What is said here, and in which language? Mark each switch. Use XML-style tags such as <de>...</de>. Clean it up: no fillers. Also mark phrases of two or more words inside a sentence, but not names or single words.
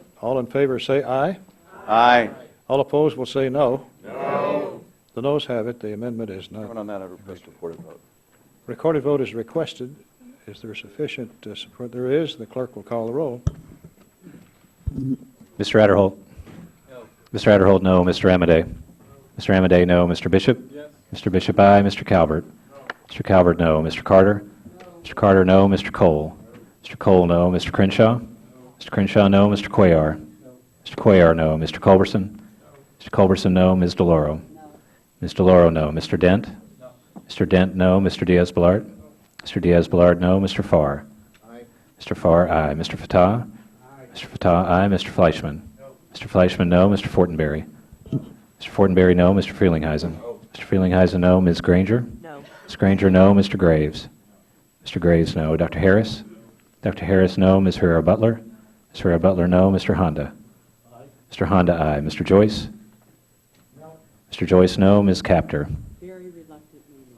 <en>All in favor say aye. Aye. All opposed will say no. No. The noes have it. The amendment is not. On that, I request a recorded vote. Recorded vote is requested. Is there sufficient support? There is. The clerk will call the roll. Mr. Adderholt? No. Mr. Adderholt, no. Mr. Amade? No. Mr. Amade, no. Mr. Bishop? Yes. Mr. Bishop, aye. Mr. Calvert? No. Mr. Calvert, no. Mr. Carter? No. Mr. Carter, no. Mr. Cole? No. Mr. Cole, no. Mr. Crenshaw? No. Mr. Crenshaw, no. Mr. Cuellar? No. Mr. Cuellar, no. Mr. Culberson? No. Mr. Culberson, no. Ms. DeLauro? No. Ms. DeLauro, no. Mr. Dent? No. Mr. Dent, no. Mr. Diaz-Balart? No. Mr. Diaz-Balart, no. Mr. Farr? Aye. Mr. Farr, aye. Mr. Fatah? Aye. Mr. Fatah, aye. Mr. Fleischman? No. Mr. Fleischman, no. Mr. Fortenberry? Mr. Fortenberry, no. Mr. Frelinghuysen? No. Mr. Frelinghuysen, no. Ms. Granger? No. Ms. Granger, no. Mr. Graves? Mr. Graves, no. Dr. Harris? Dr. Harris, no. Ms. Herrera Butler? Ms. Herrera Butler, no. Mr. Honda? Aye. Mr. Honda, aye. Mr. Joyce? No. Mr. Joyce, no. Ms. Capter? Very reluctantly no.</en>